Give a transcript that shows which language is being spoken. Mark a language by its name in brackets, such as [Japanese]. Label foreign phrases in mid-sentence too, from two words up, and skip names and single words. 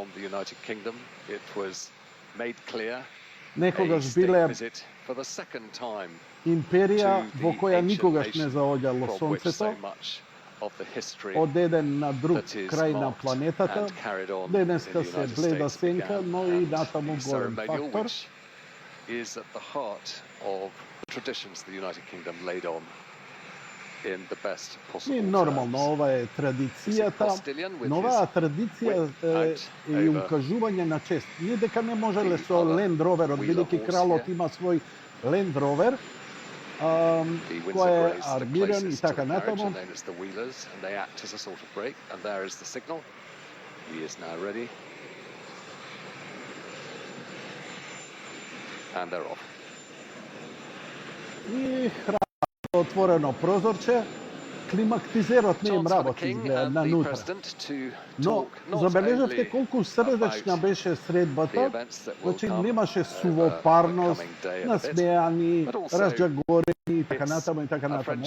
[Macedonian] Некогаш биле империја во која никогаш не заоѓало сонцето, од еден на друг крај на планетата. Денеска се бледа сенка, но и натаму горен фактор. [English] Is at the heart of the traditions the United Kingdom laid on in the best possible terms. [Macedonian] Нормално, ова е традицијата, но оваа традиција е укажување на чест. Ние дека не можеле со Land Rover, бидејќи кралот има свој Land Rover, кој е армиран и така натаму. [English] And they're off. [Macedonian] И отворено прозорче, климактизерот не им работи на нутра. Но забележавте колку срдечна беше средбата, значи немаше сувопарност, насмеани, разџагорени и така натаму и така натаму.